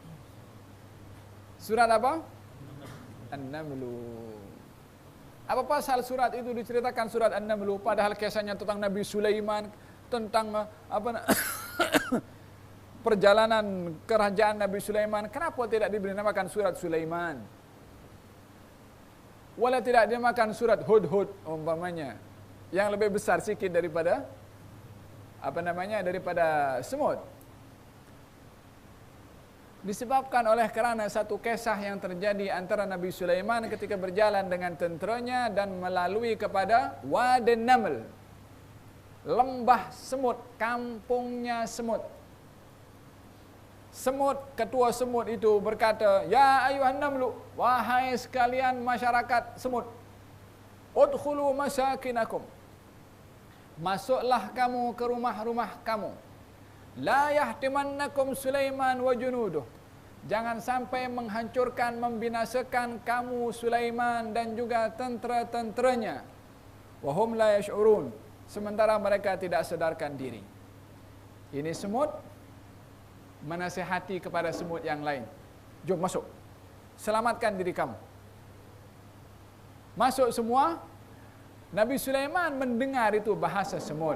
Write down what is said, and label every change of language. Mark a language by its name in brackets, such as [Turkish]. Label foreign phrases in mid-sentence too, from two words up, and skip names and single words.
[Malay] Surat apa? An-Namlu. Apa pasal surat itu diceritakan surat An-Namlu, padahal kisahnya tentang Nabi Sulaiman, tentang perjalanan kerajaan Nabi Sulaiman. Kenapa tidak diberi namakan surat Sulaiman? Wala tidak dinamakan surat Hud-Hud umpamanya, yang lebih besar sikit daripada daripada semut. Disebabkan oleh kerana satu kisah yang terjadi antara Nabi Sulaiman ketika berjalan dengan tenteranya dan melalui kepada Wadi Naml, lembah semut, kampungnya semut. Ketua semut itu berkata, [Arabic] "يا أيها النمل, [Malay] wahai sekalian masyarakat semut, [Arabic] ادخلوا مساكنكم, [Malay] masuklah kamu ke rumah-rumah kamu. [Arabic] لا يحطمنكم سليمان وجنوده, [Malay] jangan sampai menghancurkan, membinasakan kamu Sulaiman dan juga tentera-tenteranya. [Arabic] وهم لا يشعرون, [Malay] sementara mereka tidak sadarkan diri. Ini semut menasihati kepada semut yang lain. Jom masuk. Selamatkan diri kamu. Masuk semua. Nabi Sulaiman mendengar itu bahasa semut.